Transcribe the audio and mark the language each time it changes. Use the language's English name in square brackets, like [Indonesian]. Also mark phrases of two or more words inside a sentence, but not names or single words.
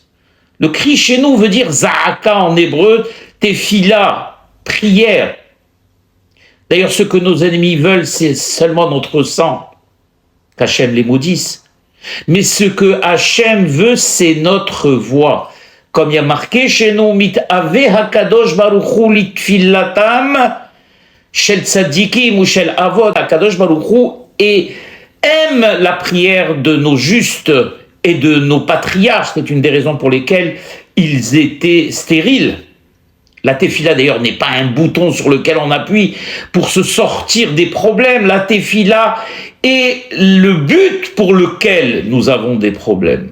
[French] Le cri chez nous veut dire za'aka en hébreu, tefila, prière. D'ailleurs, ce que nos ennemis veulent, c'est seulement notre sang, qu'Hachem les maudisse. Mais ce que Hachem veut, c'est notre voix. Comme il y a marqué chez nous, [Hebrew] מתאוה הקדוש ברוך הוא לתפילתם של צדיקים ושל אבות, [French] hakadosh baruch hu et aime la prière de nos justes et de nos patriarches. C'est une des raisons pour lesquelles ils étaient stériles. La tefila d'ailleurs n'est pas un bouton sur lequel on appuie pour se sortir des problèmes. La tefila est le but pour lequel nous avons des problèmes.